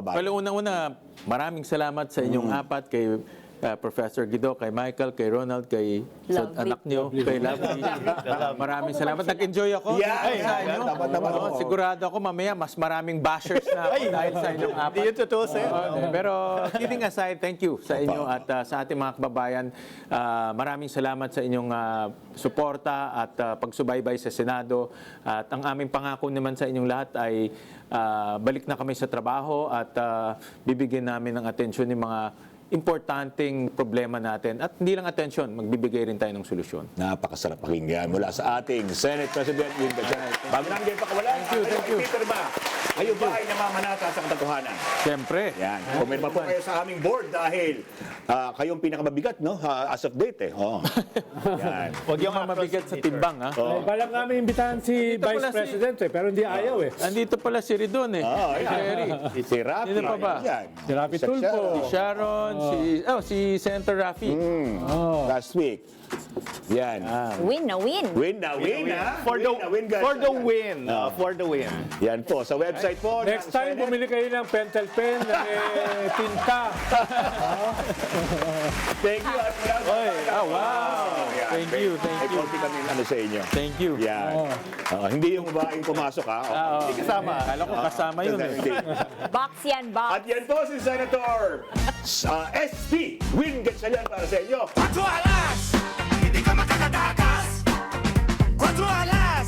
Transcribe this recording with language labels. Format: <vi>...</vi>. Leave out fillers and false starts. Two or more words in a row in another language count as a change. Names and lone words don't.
<tl>Well, unang-una, maraming salamat sa inyong apat kay Professor Guido, kay Michael, kay Ronald, kay sa Lovely. anak niyo, kay Lovely. Maraming salamat. Nag-enjoy ako. Yeah, Dahil sa yeah, inyo. tama. Oo, sigurado ako mamaya mas maraming bashers na ako dahil sa inyong apat. Hindi yun totoo sa'yo. Pero</tl> <en>kidding aside, thank you</en> <tl>sa inyo at sa ating mga kababayan. Maraming salamat sa inyong suporta at pagsubaybay sa Senado. At ang aming pangako naman sa inyong lahat ay balik na kami sa trabaho at bibigyan namin ng atensyon yung mga importanteng problema natin. At hindi lang atensyon, magbibigay rin tayo ng solusyon. Napakasarap pakinggan mula sa ating Senate President Win Gatchalian. Bago namin kayo pakawalan,</tl> <en>Thank you.</en> <tl>Peter ba? Kayo ba ay namamanata sa katotohanan? Siyempre. Yan. Pumirma po kayo sa aming board dahil kayong pinakamabigat, no?</tl> <en>As of date,</en> <tl>eh. Oo. Yan. Huwag yung Mabigat sa timbang, ha? Oh. Balak namin imbitahan si Dito Vice pala si- President pero hindi ayaw eh. Andito pala si Ridon, eh. Oh, Si yan. Jerry. Si Rafi. Sino pa ba? Yan. Si Rafi Sa- Tulfo. Si Sharon, si Senator Rafi.</tl> <en>Last week. Yan.</en> <tl>Win na win. Win na, ha?</tl> <en>For the Win, for the Gatchalian. win. For the win.</en> <tl>Yan po, sa website po. Next ng time, Senate. bumili kayo ng pentel pen, tinta.</tl> <en>Thank you. At</en> <tl>wow. Yan.</tl> <en>Thank you, thank</en> <tl>May</tl> <en>you.</en> <tl>konti kami ano sa inyo.</tl> <en>Thank you.</en> <tl>Yan. Hindi yung babaeng pumasok, ha? Hindi kasama. Kala ko kasama yun, eh. Hindi. Box yan, box. At yan po si Senator SP Win Gatchalian para sa inyo. Cuatro alas, hindi ka makakatakas. Cuatro alas.</tl>